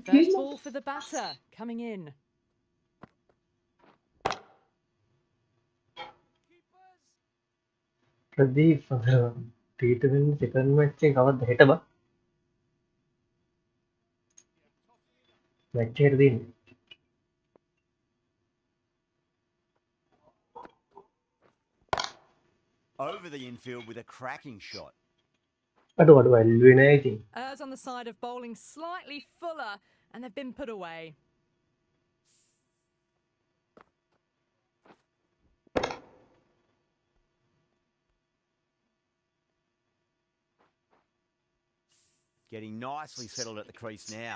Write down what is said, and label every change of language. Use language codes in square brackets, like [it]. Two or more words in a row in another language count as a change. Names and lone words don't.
[en] First ball for the batter, coming in. [si] ප්‍රදීප් T20 [en] second match [si] එක කවද්ද හෙට බා මැච් එකට දෙන්නේ [en] Over the infield with a cracking shot. [si] අඩෝ ඇල්ලුවේ නෑ ඉතින් [en] Errs on the side of bowling slightly fuller, and they've been put away. Getting nicely settled at the crease now.